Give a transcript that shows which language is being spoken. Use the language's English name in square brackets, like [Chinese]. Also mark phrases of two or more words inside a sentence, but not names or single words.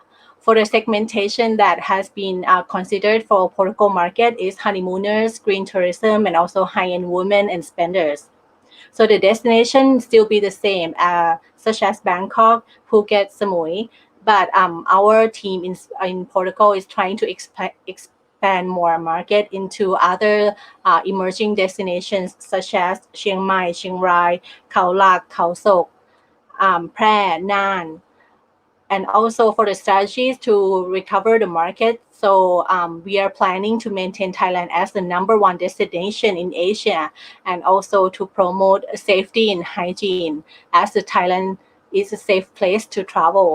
[English] For the segmentation that has been considered for protocol market is honeymooners, green tourism, and also high-end women and spenders. So the destination still be the same, such as Bangkok, Phuket, Samui, but our team in Portugal is trying to expand more market into other emerging destinations such as Chiang Mai, Chiang Rai, Khao Lak, Khao Sok, Phrae, Nan, and also for the strategies to recover the market. So we are planning to maintain Thailand as the #1 destination in Asia, and also to promote safety and hygiene, as the Thailand is a safe place to travel.